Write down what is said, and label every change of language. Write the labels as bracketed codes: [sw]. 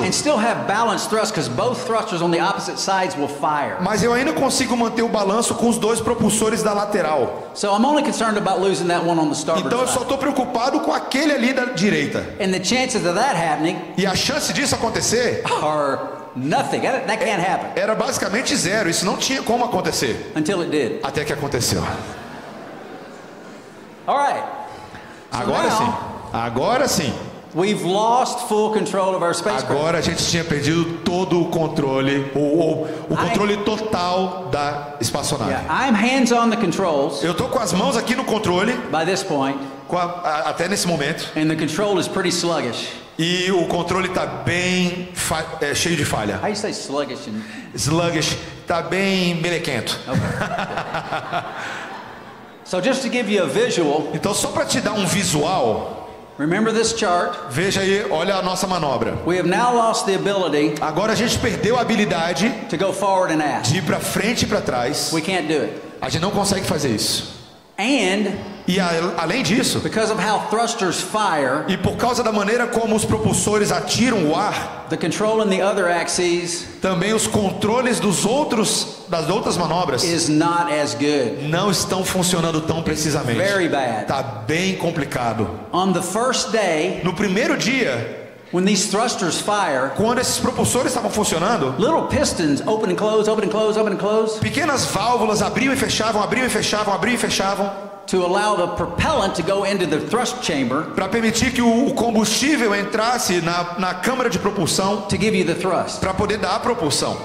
[en] and still have balanced thrust because both thrusters on the opposite sides will fire. [pt] mas eu ainda consigo manter o balanço com os 2 propulsores da lateral. [en] So I'm only concerned about losing that one on the starboard [pt] Então eu só [en] side. [pt] estou preocupado com aquele ali da direita. [en] And the chances of that happening [pt] E a chance disso acontecer [en] are nothing. That can't happen [pt] era basicamente 0. Isso não tinha como acontecer. [en] until it did. [pt] Até que aconteceu. [en] All right. [pt] Agora [en] now- [pt] sim. Agora sim. [en] We've lost full control of our spacecraft. [pt] Agora a gente tinha perdido todo o controle, ou o controle total da espaçonave. [en] Yeah, I'm hands on the controls [pt] Eu tô com as mãos aqui no controle, [en] by this point, [pt] até nesse momento, [en] and the control is pretty sluggish. [pt] e o controle tá bem cheio de falha. [en] How do you say sluggish? [pt] Sluggish, tá bem melequento. [en] So just to give you a visual, [pt] Então só para te dar um visual, [en] remember this chart. [pt] veja aí, olha a nossa manobra. [en] We have now lost the ability [pt] Agora a gente perdeu a habilidade [en] to go forward and aft. [pt] de ir para frente e para trás. [en] We can't do it. [pt] A gente não consegue fazer isso. [en] And [pt] E além disso, [en] because of how thrusters fire, [pt] e por causa da maneira como os propulsores atiram o ar, [en] the control in the other axes [pt] também os controles das outras manobras [en] is not as good. [pt] não estão funcionando tão precisamente. [en] Very bad. [pt] Tá bem complicado. [en] On the first day, [pt] No primeiro dia, [en] when these thrusters fire, [pt] quando esses propulsores estavam funcionando, [en] little pistons open and close, open and close, open and close [pt] pequenas válvulas abriam e fechavam, abriam e fechavam, abriam e fechavam, [en] to allow the propellant to go into the thrust chamber [pt] para permitir que o combustível entrasse na câmara de propulsão [en] to give you the thrust. [pt] para poder dar a propulsão.